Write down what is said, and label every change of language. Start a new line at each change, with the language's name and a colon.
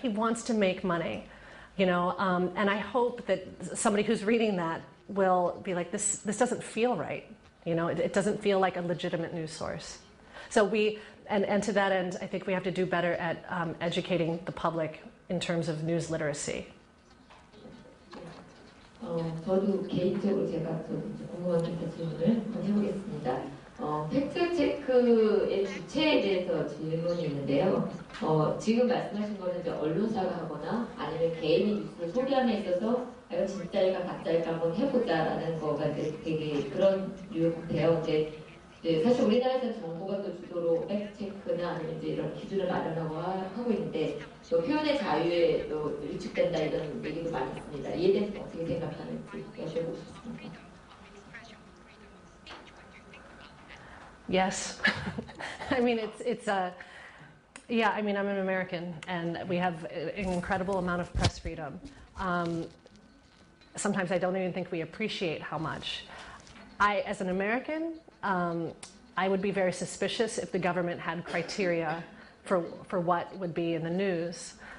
English: He wants to make money, and I hope that somebody who's reading that will be like, this doesn't feel right. It doesn't feel like a legitimate news source. So and to that end, I think we have to do better at educating the public in terms of news literacy.
Korean: 저도 개인적으로 제가 좀 궁금한 질문을 한번 해보겠습니다. 팩트체크의 주체에 대해서 질문이 있는데요. 지금 말씀하신 거는 이제 언론사가 하거나 아니면 개인이 뉴스를 소개함에 있어서 이거 진짜일까 가짜일까 한번 해보자라는 거가 이제 되게 그런 류의 같아요. 이제 사실 우리나라에서는 정부가 또 주도로 팩트체크나 아니면 이제 이런 기준을 마련하고 있는데 또 표현의 자유에 또 위축된다 이런 얘기도 많이 있습니다. 이에 대해서 어떻게 생각하는지 여쭤보고 싶습니다.
English: Yes. I mean, yeah, I mean, I'm an American and we have an incredible amount of press freedom. Sometimes I don't even think we appreciate how much. As an American, I would be very suspicious if the government had criteria for what would be in the news.